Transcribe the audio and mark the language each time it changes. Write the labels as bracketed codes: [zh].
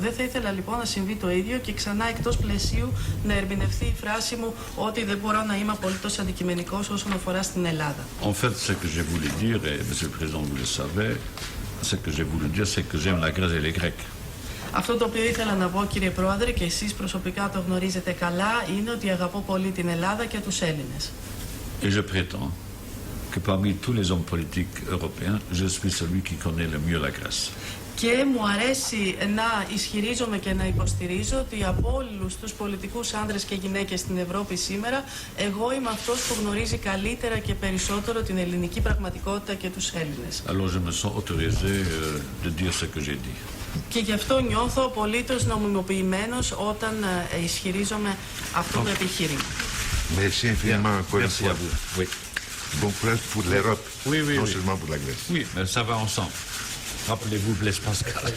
[el] Δεν θα ήθελα λοιπόν να συμβεί το ίδιο και ξανά εκτός πλαισίου να ερμηνευτεί η φράση μου ότι δεν μπορώ να είμαι απολύτως αντικειμενικός όσον αφορά στην Ελλάδα. [fr] En fait, ce que j'ai voulu dire, et Monsieur le Président, vous le savez, ce que j'ai voulu dire, c'est que j'aime la Grèce et les Grecs. [el] Αυτό το οποίο ήθελα να πω, κύριε Πρόεδρε, και εσείς προσωπικά το γνωρίζετε καλά, είναι ότι αγαπώ πολύ την Ελλάδα και τους Έλληνες. [fr] Et je prétends que parmi tous les hommes politiques européens, je suis celui qui connaît le mieux la Grèce. [el] Και μου αρέσει να ισχυρίζομαι και να υποστηρίζω ότι από όλους τους πολιτικούς άντρες και γυναίκες στην Ευρώπη σήμερα, εγώ είμαι αυτός που γνωρίζει καλύτερα και περισσότερο την ελληνική πραγματικότητα και τους Έλληνες. [fr] Alors je me sens autorisé de dire ce que j'ai dit. [el] Και γι' αυτό νιώθω απολύτως νομιμοποιημένος όταν ισχυρίζομαι αυτό το επιχείρημα. [fr] Merci infiniment encore une Merci fois. à vous. Oui. Bon courage pour l'Europe, Oui, oui, non oui. seulement pour la Grèce. Oui, mais ça va ensemble. Rappelez-vous Blaise Pascal.